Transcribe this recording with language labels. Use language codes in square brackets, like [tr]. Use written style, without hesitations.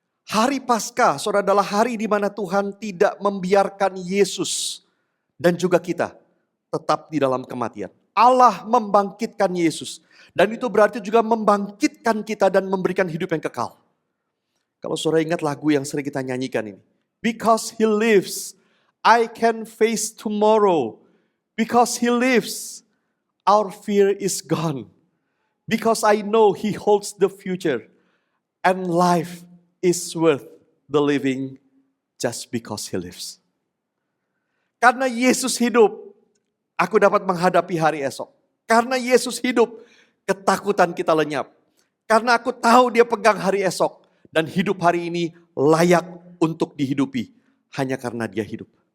[id] Hari Paskah, saudara, adalah hari di mana Tuhan tidak membiarkan Yesus dan juga kita tetap di dalam kematian. Allah membangkitkan Yesus. Dan itu berarti juga membangkitkan kita dan memberikan hidup yang kekal. Kalau saudara ingat lagu yang sering kita nyanyikan ini. [en] Because He lives, I can face tomorrow. Because He lives, our fear is gone. Because I know He holds the future. And life is worth the living just because He lives. [id] Karena Yesus hidup, aku dapat menghadapi hari esok. Karena Yesus hidup, ketakutan kita lenyap. Karena aku tahu Dia pegang hari esok. Dan hidup hari ini layak untuk dihidupi. Hanya karena Dia hidup.